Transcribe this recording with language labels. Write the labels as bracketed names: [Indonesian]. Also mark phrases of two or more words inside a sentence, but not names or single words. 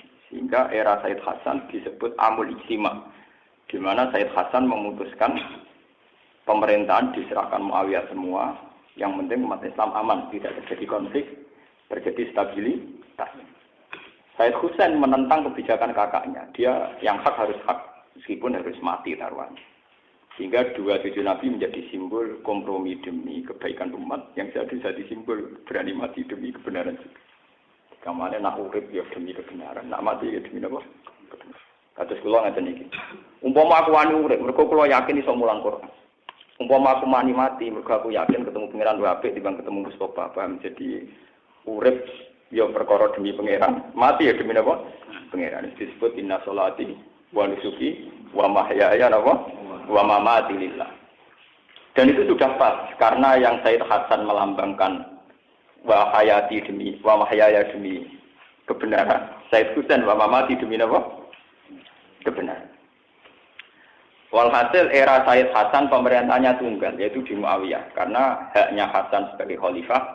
[Indonesian] Sehingga era Said Hasan disebut Amul Ijtima, di mana Said Hasan memutuskan pemerintahan diserahkan Muawiyah semua, yang penting umat Islam aman, tidak terjadi konflik, terjadi stabilitas. Sayyid Husain menentang kebijakan kakaknya. Dia yang hak harus hak, meskipun harus mati taruhannya. Sehingga dua cucu Nabi menjadi simbol kompromi demi kebaikan umat, yang jadi simbol berani mati demi kebenaran juga. [Javanese] Kamane nak urip ya demi kebenaran, nak mati ya demi apa? Kados kula ngaten iki. Umpama aku wani urip, mergo kula yakin iso mulang Quran. Umpama aku mati, mergo aku yakin ketemu pangeran luwih apik dibanding ketemu Mustofa, paham? Jadi urip ya perkara demi pangeran, mati ya demi apa? Pangeran. [Arabic] Disebut إن صلاتي ونسكي ومحياي ومماتي لله. [Indonesian] Dan itu sudah pas karena yang Sayyid Hasan melambangkan [Arabic] وحياتي [Indonesian] demi [Arabic] ومحياي [Indonesian] demi kebenaran. Sayyid Husain [Arabic] ومماتي [Indonesian] demi apa? Kebenaran. Walhasil era Sayyid Hasan pemerintahnya tunggal, yaitu di Muawiyah, karena haknya Hasan sebagai khalifah.